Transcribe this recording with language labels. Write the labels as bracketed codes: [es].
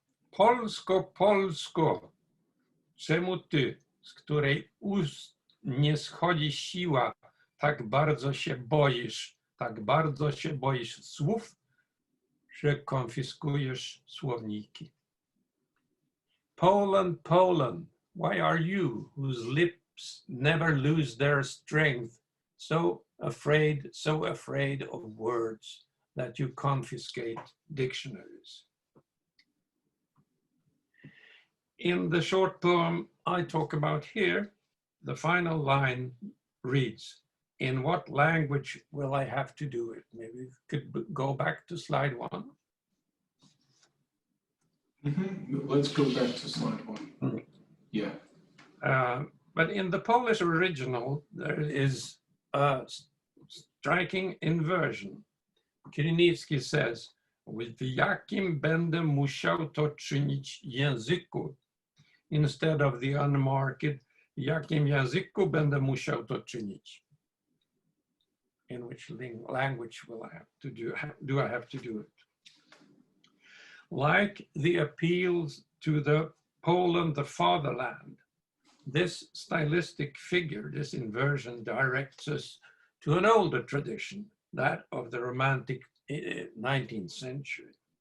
[pl] Polsko, Polsko, czemu ty, z której ust nie schodzi siła, tak bardzo się boisz tak bardzo się boisz słów, że konfiskujesz słowniki. [en] Poland, Poland, why are you, whose lips never lose their strength, so afraid of words that you confiscate dictionaries? In the short poem I talk about here, the final line reads, in what language will I have to do it? Maybe we could go back to slide 1. Let's go back to slide 1. Yeah. But in the Polish original, there is a striking inversion. Krynicki says, [pl] w jakim będę musiał to czynić języku, [en] instead of the unmarked, [pl] w jakim języku będę musiał to czynić. [en] In which language will I have to do I have to do it? Like the appeals to the Poland, the fatherland, this stylistic figure, this inversion directs us to an older tradition, that of the Romantic 19th century.